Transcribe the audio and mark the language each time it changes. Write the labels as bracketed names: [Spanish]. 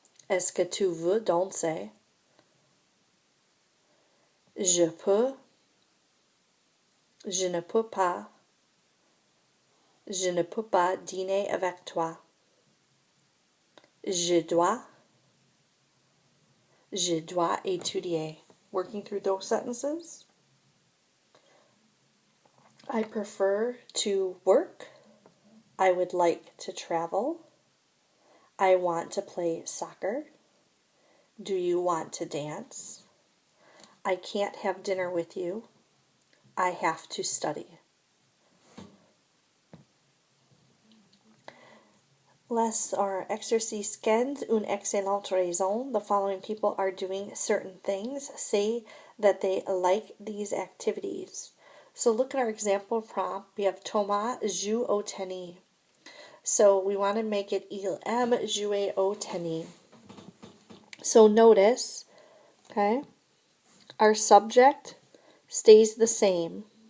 [French] Est-ce que tu veux danser? Je peux. Je ne peux pas. Je ne peux pas dîner avec toi. Je dois. Je dois étudier. [English] Working through those sentences. I prefer to work. I would like to travel. I want to play soccer. Do you want to dance? I can't have dinner with you. I have to study. [French] Exercice 15, une excellente raison. [English] The following people are doing certain things. Say that they like these activities. So look at our example prompt. We have Thomas [French] joue au tennis. [English] So we want to make it [French] il aime jouer au tennis. [English] So notice, okay, our subject stays the same.